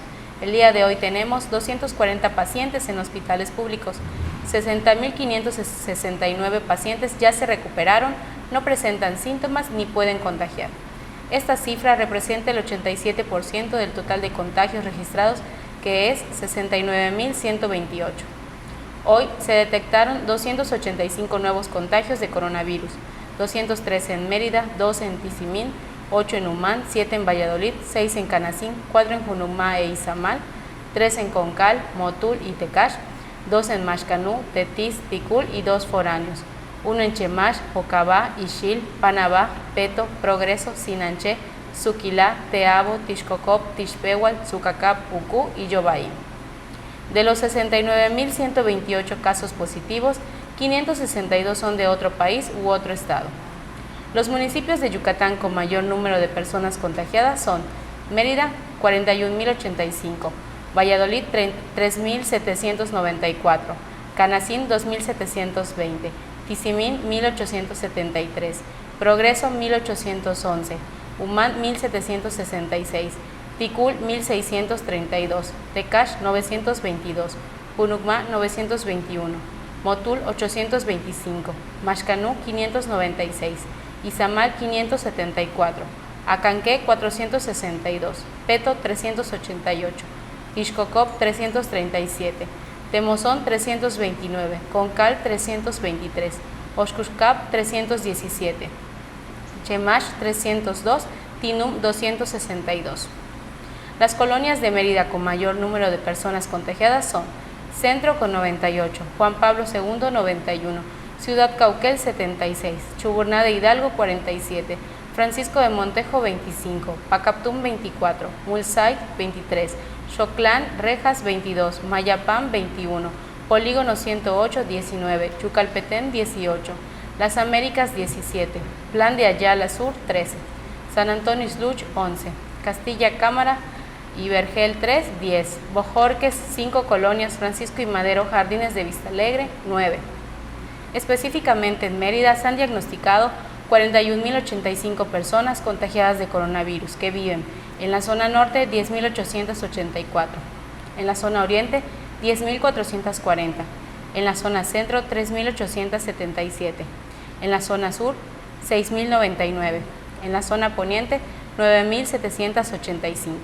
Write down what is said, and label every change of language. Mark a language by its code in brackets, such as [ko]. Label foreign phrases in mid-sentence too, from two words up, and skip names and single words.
[es] El día de hoy tenemos 240 pacientes en hospitales públicos, 60.569 pacientes ya se recuperaron, no presentan síntomas ni pueden contagiar. Esta cifra representa el 87% del total de contagios registrados, que es 69.128. Hoy se detectaron 285 nuevos contagios de coronavirus, 213 en Mérida, 12 en Tizimín, 8 en Humán, 7 en Valladolid, 6 en Canacín, 4 en Junumá e Izamal, 3 en Concal, Motul y Tecash, 2 en Maxcanú, Tetis, Ticul y 2 foráneos, 1 en Chemash, Jocabá, Ixil, Panabá, Peto, Progreso, Sinanché, Suquilá, Teabo, Tixcocop, Tixpehual, Zucacap, Ucú y Yobaí. De los 69.128 casos positivos, 562 son de otro país u otro estado. Los municipios de Yucatán con mayor número de personas contagiadas son Mérida, 41.085, Valladolid, 3.794, Canacín, 2.720, Tizimín, 1.873, Progreso, 1.811, Humán, 1.766, Ticul, 1.632, Tecash, 922, Junucmá, 921, Motul, 825, Maxcanú, 596, Izamal, 574, Acanqué, 462, Peto, 388, Ixcocop, 337, Temozón, 329, Concal, 323, Oxcuscap, 317, Chemash, 302, Tinum, 262. Las colonias de Mérida con mayor número de personas contagiadas son Centro con 98, Juan Pablo II 91, Ciudad Cauquel 76, Chuburná de Hidalgo 47, Francisco de Montejo 25, Pacaptún 24, Mulsay 23, Xoclán, Rejas 22, Mayapán 21, Polígono 108 19, Chucalpetén 18, Las Américas 17, Plan de Ayala Sur 13, San Antonio Ixtluch 11, Castilla Cámara y Vergel 3, 10, Bojorques, 5 colonias, Francisco y Madero, Jardines de Vistalegre, 9. Específicamente en Mérida se han diagnosticado 41.085 personas contagiadas de coronavirus que viven en la zona norte 10.884, en la zona oriente 10.440, en la zona centro 3.877, en la zona sur 6.099, en la zona poniente 9.785.